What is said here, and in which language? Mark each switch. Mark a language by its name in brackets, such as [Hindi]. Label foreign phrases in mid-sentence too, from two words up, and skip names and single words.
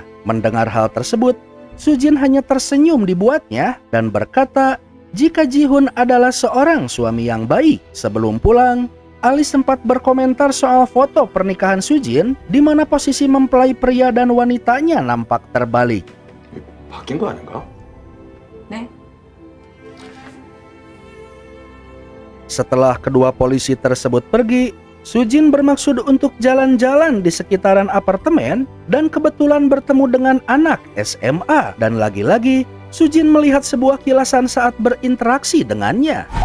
[Indonesian] Mendengar hal tersebut, Soo-jin hanya tersenyum dibuatnya dan berkata jika Ji-hun adalah seorang suami yang baik. Sebelum pulang, Ali sempat berkomentar soal foto pernikahan Soo-jin di mana posisi mempelai pria dan wanitanya nampak terbalik. [Korean] 바뀐 거 아닌가? 네. [Indonesian] Setelah kedua polisi tersebut pergi, Soo-jin bermaksud untuk jalan-jalan di sekitaran apartemen dan kebetulan bertemu dengan anak SMA. Dan lagi-lagi, Soo-jin melihat sebuah kilasan saat berinteraksi dengannya.